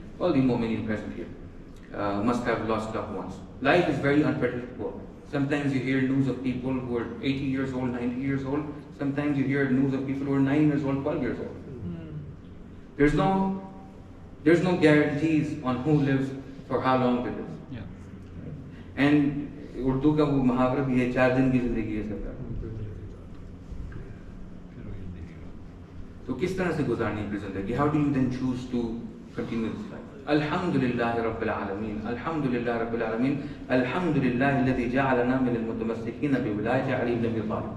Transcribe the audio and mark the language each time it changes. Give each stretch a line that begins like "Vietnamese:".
English: All the mu'mineen present here must have lost loved ones. Life is very unpredictable. Sometimes you hear news of people who are 80 years old, 90 years old. Sometimes you hear news of people who are 9 years old, 12 years old. There's no guarantees on who lives for how long they live. Yeah.
Hindi: And Urdu का वो मुहावरा भी है, 4 दिन की जिंदगी है सबका. तो किस तरह से गुजारनी है जिंदगी?
English: How do you then choose to continue this life?
Arabic: Alhamdulillah Rabbil Alameen, Alhamdulillah Rabbil Alameen, Alhamdulillah الذي جعلنا من المتمسكين بولاية علي بن أبي طالب.